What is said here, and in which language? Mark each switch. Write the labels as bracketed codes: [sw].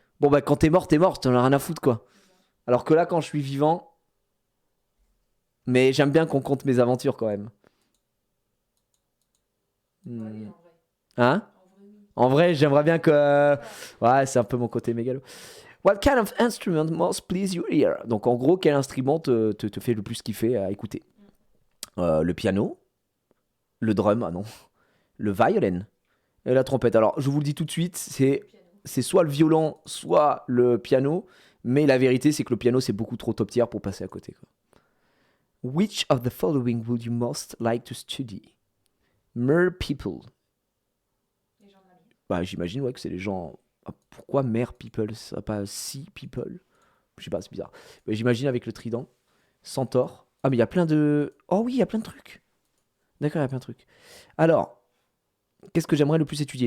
[fr] Bon, bah, quand t'es mort, t'en as rien à foutre, quoi. Alors que là, quand je suis vivant... Mais j'aime bien qu'on compte mes aventures, quand même. Hein? En vrai, j'aimerais bien que... Ouais, c'est un peu mon côté mégalo. [en] What kind of instrument most please your ear? [fr] Donc, en gros, quel instrument te fait le plus kiffer à écouter? Le piano, le drum, ah non, le violin et la trompette. Alors, je vous le dis tout de suite, c'est soit le violon, soit le piano, mais la vérité, c'est que le piano, c'est beaucoup trop top tier pour passer à côté, quoi. [en] Which of the following would you most like to study? Mer people. [fr] Bah, j'imagine, ouais, que c'est les gens... Pourquoi mer people? Ça pas sea people? Je sais pas, c'est bizarre. Bah, j'imagine avec le trident. Centaure. Ah, mais il y a plein de... Oh oui, il y a plein de trucs. D'accord, il y a plein de trucs. Alors, qu'est-ce que j'aimerais le plus étudier?